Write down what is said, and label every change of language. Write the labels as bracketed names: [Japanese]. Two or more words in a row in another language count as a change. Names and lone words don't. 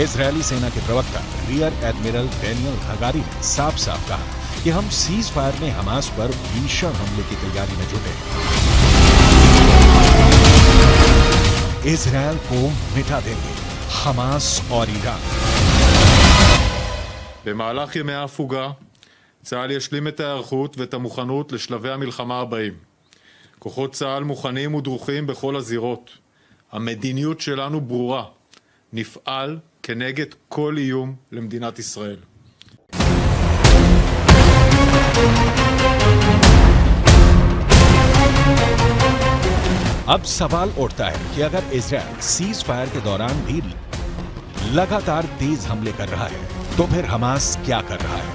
[Hindi] इजरायली सेना के प्रवक्ता [English] rear admiral [Hindi] डेनियल हगारी ने साफ साफ कहा कि हम [English] cease fire [Hindi] में हमास पर भीषण हमले की तैयारी में जुटे। इजरायल को मिटा देंगे हमास और ईरान। [Hebrew] במהלך ימי ההפוגה, צה"ל ישלים את ההיערכות ואת המוכנות לשלבי המלחמה הבאים. כוחות צה"ל מוכנים ודרוכים בכל הזירות. המדיניות שלנו ברורה. נפעל כנגד כל איום למדינת ישראל. [Hindi] अब सवाल उठता है कि अगर इजरायल [English] cease fire [Hindi] के दौरान भी लगातार तेज हमले कर रहा है तो फिर हमास क्या कर रहा है।